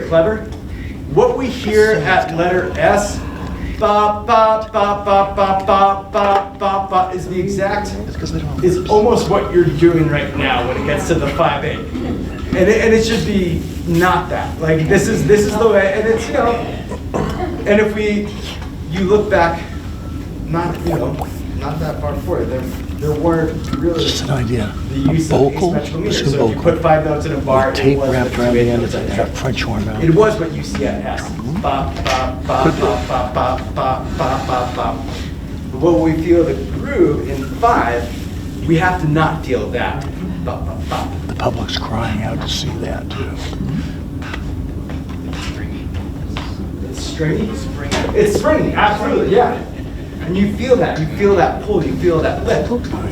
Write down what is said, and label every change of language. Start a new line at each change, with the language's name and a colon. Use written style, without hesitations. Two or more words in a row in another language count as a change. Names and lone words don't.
English: What we hear at letter S ba ba ba ba ba ba ba ba ba is the exact, is almost what you're doing right now when it gets to the 5/8. And it should be not that. Like this is the way, and it's, you know, and if you look back, not that far forward, there weren't really Just an idea. the use of Vocal, asymmetrical meters. just a So if you vocal. put 5 notes in a bar, With tape it was wrapped what around you the had end notes of in that there. French horn mouth. It was what you see at S. Ba, ba, ba, ba, ba, ba, ba, ba, ba, ba. But when we feel the groove in 5, we have to not feel that. Ba, ba, ba. The public's crying out to see that too. It's stringy. It's springy, absolutely, yeah. And you feel that pull, you feel that lift.